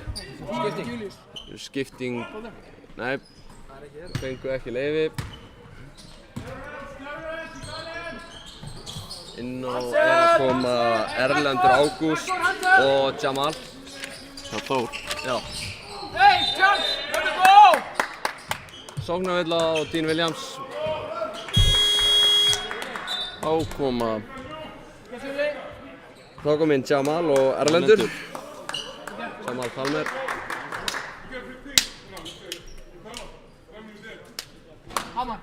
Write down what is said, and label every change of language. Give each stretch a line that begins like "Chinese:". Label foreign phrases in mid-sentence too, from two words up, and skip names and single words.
Icelandic: Skipting. Nei, fengu ekki leyfi. Inn á að koma Erlendur Ágúst og Jamal. Það Þór. Já.
English: Hey, chance! Let it go!
Icelandic: Sóknarvilla og Dean Williams. Ákoma
English: Yes, Juli.
Icelandic: Þá kom inn Jamal og Erlendur. Jamal Palmer. Hamar.